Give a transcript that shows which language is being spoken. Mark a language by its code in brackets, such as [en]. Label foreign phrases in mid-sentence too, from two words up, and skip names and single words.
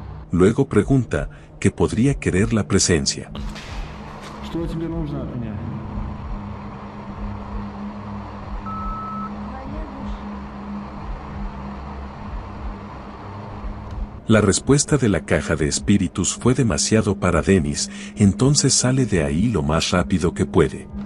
[es] Luego pregunta qué podría querer la presencia. [ru] Что тебе нужно от меня? [es] La respuesta de la caja de espíritus fue demasiado para Dennis, entonces sale de ahí lo más rápido que puede.